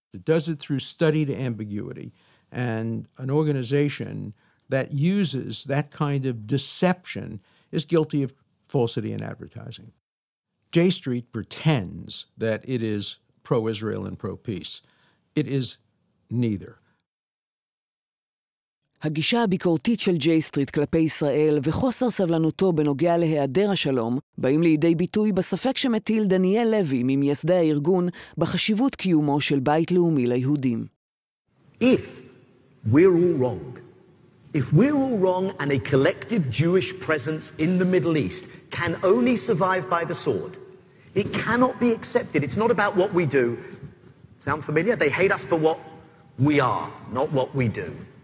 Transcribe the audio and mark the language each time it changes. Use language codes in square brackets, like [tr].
[en] It does it through studied ambiguity. And an organization that uses that kind of deception is guilty of falsity in advertising. J-Street pretends that it is pro-Israel and pro-peace. It is neither. [he] הגישה הביקורתית של ג'יי-סטריט כלפי ישראל וחוסר סבלנותו בנוגע להיעדר השלום באים לידי ביטוי בספק שמטיל דניאל לוי ממייסדי הארגון בחשיבות קיומו של בית לאומי ליהודים. [en] If we're all wrong and a collective Jewish presence in the Middle East can only survive by the sword, it cannot be accepted. It's not about what we do. Sound familiar? They hate us for what we are, not what we do.